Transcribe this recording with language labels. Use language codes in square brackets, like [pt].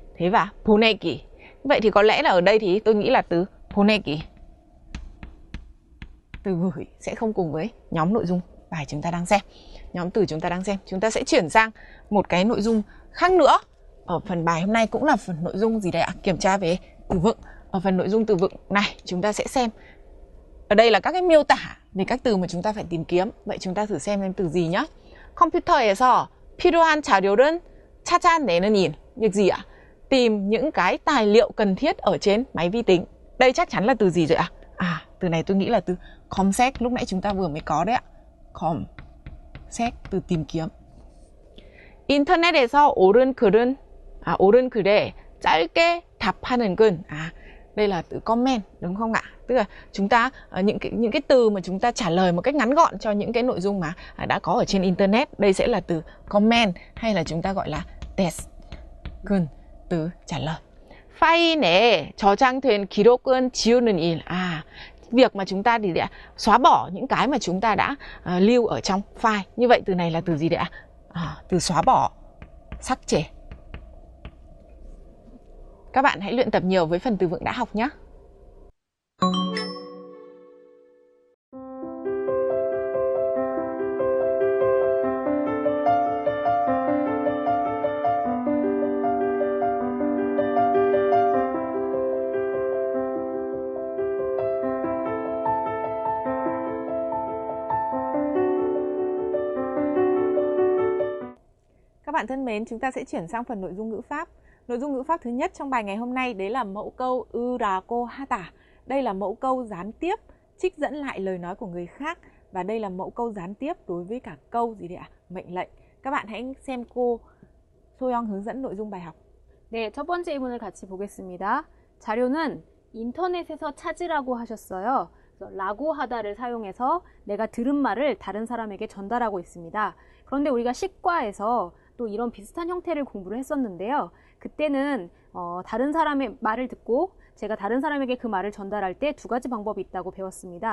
[vi] Thế và 보내기. Vậy thì có lẽ là ở đây thì tôi nghĩ là từ 보내기, từ gửi, sẽ không cùng với nhóm nội dung bài chúng ta đang xem, nhóm từ chúng ta đang xem. Chúng ta sẽ chuyển sang một cái nội dung khác nữa. Ở phần bài hôm nay cũng là phần nội dung gì đây ạ? Kiểm tra về từ vựng. Ở phần nội dung từ vựng này chúng ta sẽ xem. Ở đây là các cái miêu tả về các từ mà chúng ta phải tìm kiếm. Vậy chúng ta thử xem từ gì nhé. [ko] 컴퓨터에서 필요한 자료를 찾아내는 일. [vi] Việc gì ạ? Tìm những cái tài liệu cần thiết ở trên máy vi tính. Đây chắc chắn là từ gì rồi ạ? Từ này tôi nghĩ là từ 검색, lúc nãy chúng ta vừa mới có đấy ạ. 검색, từ tìm kiếm. [ko] 인터넷에서 옳은 글에 짧게 답하는 글. [vi] Đây là từ comment đúng không ạ? Tức là chúng ta những cái từ mà chúng ta trả lời một cách ngắn gọn cho những cái nội dung mà đã có ở trên internet. Đây sẽ là từ comment hay là chúng ta gọi là 댓글, từ trả lời. [ko] 파일에 저장된 기록은 지우는 일. [vi] Việc mà chúng ta thì xóa bỏ những cái mà chúng ta đã lưu ở trong file. Như vậy từ này là từ gì đấy ạ? Từ xóa bỏ, 삭제. Các bạn hãy luyện tập nhiều với phần từ vựng đã học nhé. Các bạn thân mến, chúng ta sẽ chuyển sang phần nội dung ngữ pháp. Nội dung ngữ pháp thứ nhất trong bài ngày hôm nay đấy là mẫu câu 으라고 하다. Đây là mẫu câu gián tiếp, trích dẫn lại lời nói của người khác. Và đây là mẫu câu gián tiếp đối với cả câu gì đấy ạ? Mệnh lệnh. Các bạn hãy xem cô 소영 hướng dẫn nội dung bài học. [ko] 네, 첫 번째 예문을 같이 보겠습니다. 자료는 인터넷에서 찾으라고 하셨어요. 라고 하다를 사용해서 내가 들은 말을 다른 사람에게 전달하고 있습니다. 그런데 우리가 식과에서 또 이런 비슷한 형태를 공부를 했었는데요. 그때는 다른 사람의 말을 듣고 제가 다른 사람에게 그 말을 전달할 때 두 가지 방법이 있다고 배웠습니다.